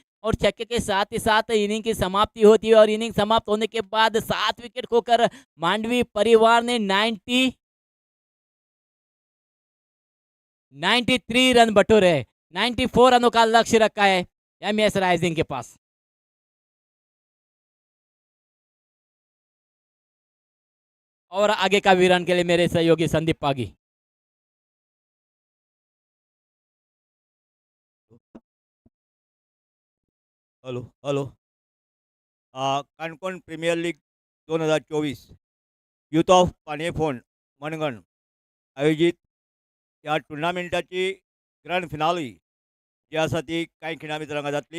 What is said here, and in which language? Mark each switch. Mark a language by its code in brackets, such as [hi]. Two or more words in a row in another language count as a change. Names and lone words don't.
[hi] और छक्के के साथ ही साथ इनिंग की समाप्ति होती है, और इनिंग समाप्त होने के बाद 7 विकेट खोकर मांडवी परिवार ने 93 रन बटोरे। 94 रनों का लक्ष्य रखा है एमएस राइजिंग के पास। और आगे का विवरण के लिए मेरे सहयोगी संदीप पागी। [kok] हॅलो हॅलो काणकोण प्रीमियर लीग 2024 यूथ ऑफ पाणेफोंड मनगण आयोजित या टुर्नामेंटाची [en] grand finale [kok] जी आसा ती कांय खिणा भितर हांगा जातली।